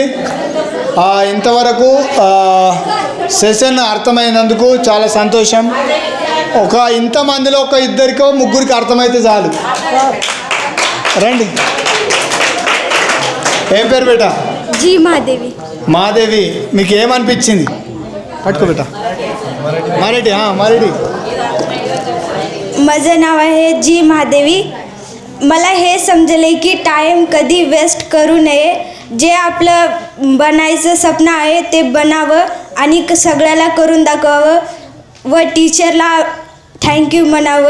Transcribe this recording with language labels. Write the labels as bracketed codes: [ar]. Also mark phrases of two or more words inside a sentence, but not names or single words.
[te] ఇంతవరకు సెషన్ అర్థమైనందుకు చాలా సంతోషం. ఇంతమందిలో ఇద్దరికో ముగ్గురికి అర్థమైతే చాలు. రండి. ఏం పేరు బేట? [mr] जी महादेवी. [te] మాదేవి, మీకు ఏమనిపించింది? పట్టుకో బేట. మరాఠీ. [mr] माझं नाव आहे जी महादेवी. मला हे समजले की टाईम कधी वेस्ट करू नये. जे आपलं बनायचं स्वप्न आहे ते बनावं आणि सगळ्याला करून दाखवावं व टीचरला थँक्यू म्हणावं.